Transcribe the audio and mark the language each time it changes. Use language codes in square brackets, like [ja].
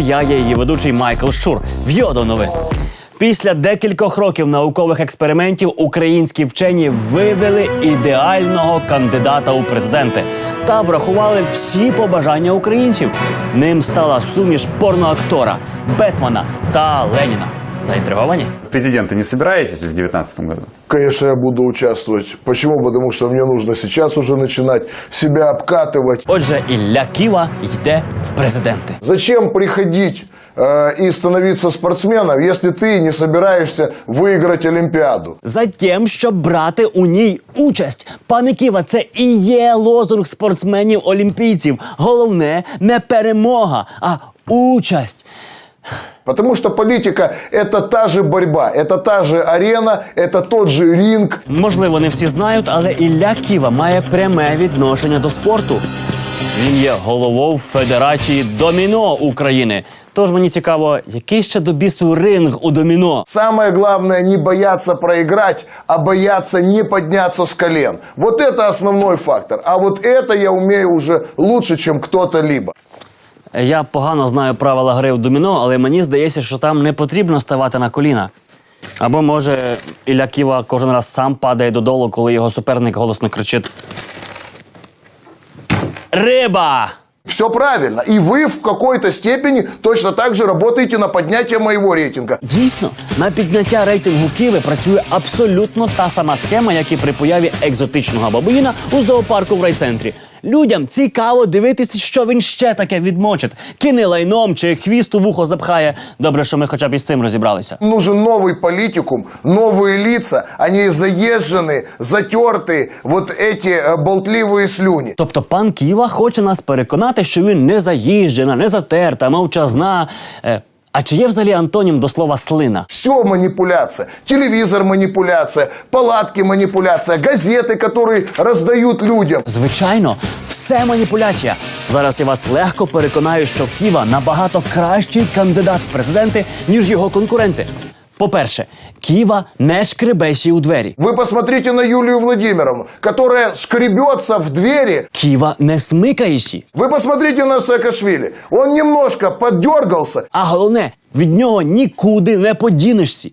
[uk] Я є її ведучий Майкл Щур. В'йо до новин. Після декількох років наукових експериментів українські вчені вивели ідеального кандидата у президенти та врахували всі побажання українців. Ним стала суміш порноактора, Бетмена та Леніна. Заінтриговані? [ru] Президенты не собираетесь в 2019 году? Конечно, я буду участвовать. Почему? Потому что мне нужно сейчас уже начинать себя обкатывать. [uk] Отже, Ілля Ківа йде в президенти. [ru] Зачем приходить и становиться спортсменом, если ты не собираешься выиграть Олимпиаду? [uk] Затем, щоб брати у ній участь. Пане Ківа, це і є лозунг спортсменів-олімпійців. Головне не перемога, а участь. [ru] Потому что политика – это та же борьба, это та же арена, это тот же ринг. [uk] Можливо, не всі знають, але Ілля Ківа має пряме відношення до спорту. Він є головою Федерації доміно України. Тож мені цікаво, який ще до бісу ринг у доміно? [ru] Самое главное – не бояться проиграть, а бояться не подняться с колен. Вот это основной фактор. А вот это я умею уже лучше, чем кто-то либо. [uk] Я погано знаю правила гри в доміно, але мені здається, що там не потрібно ставати на коліна. Або, може, Ілля Ківа кожен раз сам падає додолу, коли його суперник голосно кричить «Риба!». [ru] Все правильно. И вы в какой-то степени точно так же работаете на поднятие моего рейтинга. [uk] Дійсно, на підняття рейтингу Киви працює абсолютно та сама схема, як і при появі екзотичного бабуїна у зоопарку в райцентрі. Людям цікаво дивитися, що він ще таке відмочить. Кине лайном чи хвіст у вухо запхає. Добре, що ми хоча б із цим розібралися. [ru] Нужен новый политикум, новые лица, а не заезженные, затертые вот эти болтливые слюни. [uk] Тобто пан Ківа хоче нас переконати, що він не заїжджена, не затерта, мовчазна. А чи є взагалі антонім до слова «слина»? [ru] Все манипуляция. Телевизор манипуляция, палатки манипуляция, газеты, которые раздают людям. [uk] Звичайно, все маніпуляція. Зараз я вас легко переконаю, що Ківа набагато кращий кандидат в президенти, ніж його конкуренти. По-перше, Ківа не шкребесі у двері. [ru] Вы посмотрите на Юлию Владимировну, которая шкребется в двери. [uk] Ківа не смикаєші. [ru] Вы посмотрите на Саакашвили. Он немножко поддергался. [uk] А головне, від нього нікуди не подінешся.